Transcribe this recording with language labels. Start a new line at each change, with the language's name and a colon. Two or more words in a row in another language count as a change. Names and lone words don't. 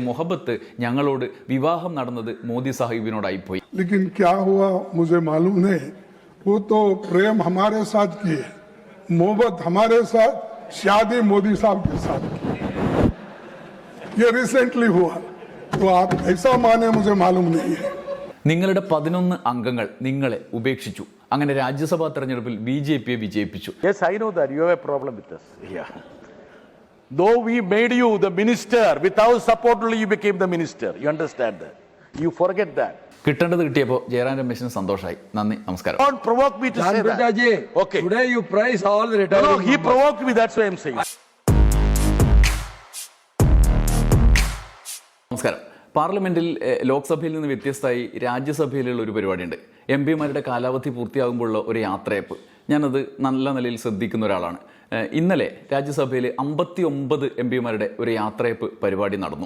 Malayalam: मोहब्बत ഞങ്ങളോട് വിവാഹം നടന്നത് മോദി സാഹിബിനോടായി പോയി.
Hindi: लेकिन क्या हुआ मुझे मालूम नहीं. वो तो प्रेम हमारे साथ किए, मोहब्बत हमारे साथ, शादी मोदी साहब के साथ की. ये रिसेंटली हुआ, तो आप ऐसा माने मुझे मालूम नहीं है.
Malayalam: നിങ്ങളുടെ 11 അംഗങ്ങൾ നിങ്ങളെ ഉപേക്ഷിച്ചു. അങ്ങനെ രാജ്യസഭാ തെരഞ്ഞെടുപ്പിൽ ബിജെപിയെ വിജയിപ്പിച്ചു.
English: Yes, I know that you have a problem with us. Yeah. Though we made you the minister, without support only you became the minister. You understand that? You forget that.
Malayalam: കിട്ടേണ്ടത് കിട്ടിയപ്പോൾ ജയറാം രമേശിന് സന്തോഷമായി. നന്ദി, നമസ്കാരം.
English: Don't provoke me to say that. Okay. Today you praise all the retired. No, he provoked me. That's why I'm saying.
Malayalam: നമസ്കാരം. പാർലമെന്റിൽ ലോക്സഭയിൽ നിന്ന് വ്യത്യസ്തമായി രാജ്യസഭയിലുള്ള ഒരു പരിപാടിയുണ്ട്. എം പിമാരുടെ കാലാവധി പൂർത്തിയാകുമ്പോഴുള്ള ഒരു യാത്രയപ്പ്. ഞാനത് നല്ല നിലയിൽ ശ്രദ്ധിക്കുന്ന ഒരാളാണ്. ഇന്നലെ രാജ്യസഭയിൽ 59 എം പിമാരുടെ ഒരു യാത്രയപ്പ് പരിപാടി നടന്നു.